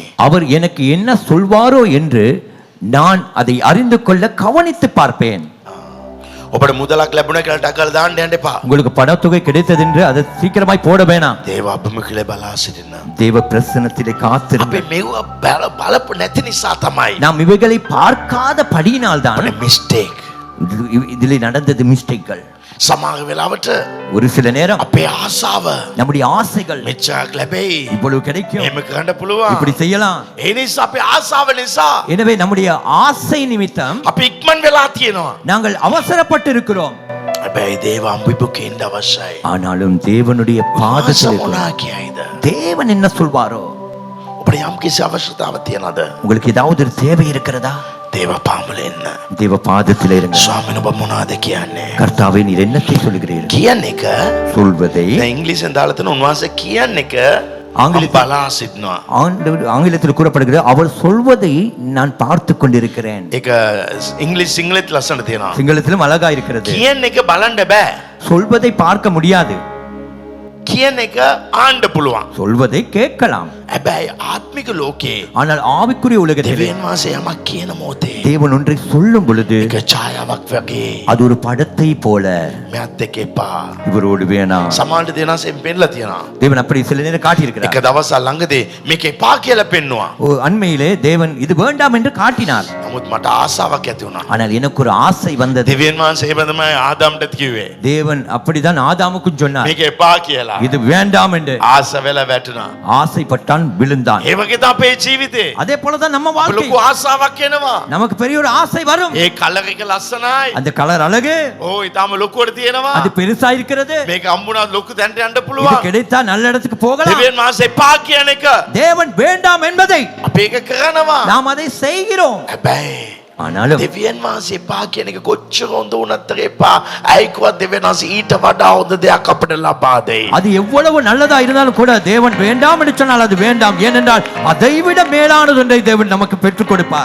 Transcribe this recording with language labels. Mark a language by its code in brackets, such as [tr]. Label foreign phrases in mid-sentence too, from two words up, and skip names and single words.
[ta] அவர் எனக்கு என்ன சொல்வாரோ என்று நான் அதை அறிந்து கொள்ள கவனித்து பார்ப்பேன். [si] ඔබට මුදලක් ලැබුණ කියලා ටකල් දාන්න යන්න එපා. [ta] உங்களுக்கு பணத்தொகை கிடைத்தது என்று அதை சீக்கிரமாய் போட வேணாம். [si] දේව අභිමුඛිල බලා සිටින්න. [ta] தேவ பிரசன்னத்திலே [si] අපි [ta] காத்திருங்கள். [si] මෙව බලපු නැති නිසා තමයි [ta] நாம் இவைகளை பார்க்காத படியினால் தான் [si] අපේ මිස්ටේක්. [ta] இதிலே நடந்தது மிஸ்டேக்கள். [si] සමහර වෙලාවට [ta] ஒரு சில நேரம் [si] අපේ ආසාව [ta] நம்முடைய ஆசைகள் [si] මෙච්චරක් ලැබෙයි. [ta] இவ்வளவு கிடைக்கும், [si] එහෙම කරන්න පුළුවන්. [ta] இப்படி செய்யலாம். [si] ඒ නිසා අපේ ආසාව නිසා [ta] எனவே நம்முடைய ஆசை நிமித்தம் [si] අපි ඉක්මන් වෙලා තියෙනවා. [ta] நாங்கள் அவசரப்பட்டு இருக்கிறோம். [si] හැබැයි දේව අම්බුබුකේ ඉන්න අවශ්‍යයි. [ta] ஆனாலும் தேவனுடைய பாதத்தில் [si] මොනා [ta] இருக்கிறோம். [si] කියයිද? [ta] தேவன் என்ன சொல்வாரோ? [si] ඔබට යම් කිසි අවශ්‍යතාවක් තියනද? [ta] உங்களுக்கு ஏதாவது ஒரு தேவை இருக்கிறதா? [si] දේව පාමුල එන්න. [ta] தேவ பாதத்தில் இருங்க. [si] ස්වාමීන් ඔබ මොනවද කියන්නේ? [ta] கர்த்தாவே நீர் என்னத்தை சொல்கிறீர்கள்? [si] කියන එක [ta] சொல்வதை [si] දැන් ඉංග්‍රීසියෙන් දාලා තියෙන උන්වහන්සේ කියන එක ආංගලික- බලා සිටිනවා. [ta] ஆங்கிலத்தில் கூறப்படுகிறது அவர் சொல்வதை நான் பார்த்து கொண்டிருக்கிறேன். [si] ඒක ඉංග්‍රීසි සිංහලෙත් ලස්සන තියෙනවා. [ta] சிங்களத்திலும் அழகா இருக்கிறது. [si] කියන එක බලන්න බෑ. [ta] சொல்வதை பார்க்க முடியாது, [si] කියන එක ආන්න පුළුවන්. [ta] சொல்வதை கேட்கலாம். [si] හැබැයි ආත්මික ලෝකේ [ta] ஆனால் ஆவிக்குரிய உலகத்தில் [si] දෙවියන් වහන්සේ යමක් කියන මොහොතේ [ta] தேவன் ஒன்றை சொல்லும் பொழுது [si] ඒක ඡායාවක් වගේ [ta] அது ஒரு படத்தை போல [si] මෙයත් එක්ක එපා. [ta] இவரோடு வேணாம். [si] සමහරට දෙනාසෙන් පෙන්නලා තියෙනවා. [ta] தேவன் அப்படி சில நேரம் காட்டியிருக்கிறார். [si] එක දවසක් ළඟදී මේක එපා කියලා පෙන්නවා. [ta] அண்மையிலே தேவன் இது வேண்டாம் என்று காட்டினார். [si] නමුත් මට ආසාවක් ඇති වුණා. [ta] ஆனால் எனக்கு ஒரு ஆசை வந்தது. [si] දෙවියන් වහන්සේ එහෙම තමයි ආදාම්ට කිව්වේ. [ta] தேவன் அப்படிதான் ஆதாமுக்கும் சொன்னார், [si] මේක එපා කියලා. [ta] இது வேண்டாம் என்று. [si] ආස වෙලා වැටුණා. [ta] ஆசைப்பட்டான், விழுந்தான். [si] ඒ වගේ තමයි අපේ ජීවිතේ. [ta] அதே போலதான் நம்ம வாழ்க்கை. [si] ලොකු ආසාවක් එනවා. [ta] நமக்கு பெரிய ஒரு ஆசை வரும். [si] ඒ කලර් එක ලස්සනයි. [ta] அந்த கலர் அழகு, [si] ඕ ඊටාම ලොකුවට තියෙනවා. [ta] அது பெருசா இருக்கிறது. [si] මේක හම්බුණා ලොකු තැනට යන්න [ta] இது [si] පුළුවන්. [ta] கிடைத்தா நல்ல இடத்துக்கு போகலாம். [si] දෙවියන් වහන්සේ එපා කියන එක [ta] தேவன் வேண்டாம் என்பதை [si] අපි ඒක කරනවා. [ta] நாம் அதை செய்கிறோம். [si] හැබැයි [ta] ஆனாலும் [si] දෙවියන් වහන්සේ එපා කියන එක කොච්චර හොඳ වුණත් එපා. ඇයිකවත් දෙවියන් වහන්සේ ඊට වඩා හොඳ දෙයක් අපිට ලබා දෙයි. [ta] அது எவ்வளவு நல்லதா இருந்தாலும் கூட தேவன் வேண்டாம் என்று சொன்னால் அது வேண்டாம். ஏனென்றால் அதைவிட மேலானது ஒன்றை தேவன் நமக்கு பெற்றுக் கொடுப்பார்.